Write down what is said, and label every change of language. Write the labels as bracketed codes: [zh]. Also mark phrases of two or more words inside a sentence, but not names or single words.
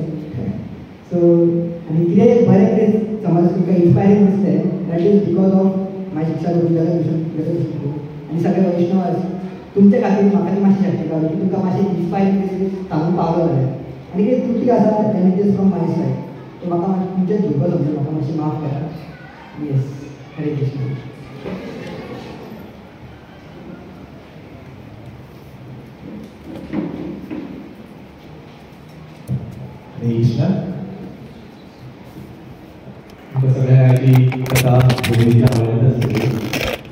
[kok] सो आनी कितें बरें कितें समज तुमकां इन्स्पायरींग दिसलें [en] that is because of my [kok] शिक्षा गुरू आनी सगळे वैष्णव तुमचे खातीर म्हाका ती मातशी शक्ती गावली की तुमकां मातशें इन्स्पायरींग कितें सांगूंक पावलो जाल्यार. आनी कितें त्रुटी आसा [en] then it is from my side. [kok] सो म्हाका तुमचेच धुको समजून म्हाका मातशी माफ करा. येस, हरे कृष्ण. हरे कृष्ण. आमकां सगळ्यांक ही कथा आवडत आसतली.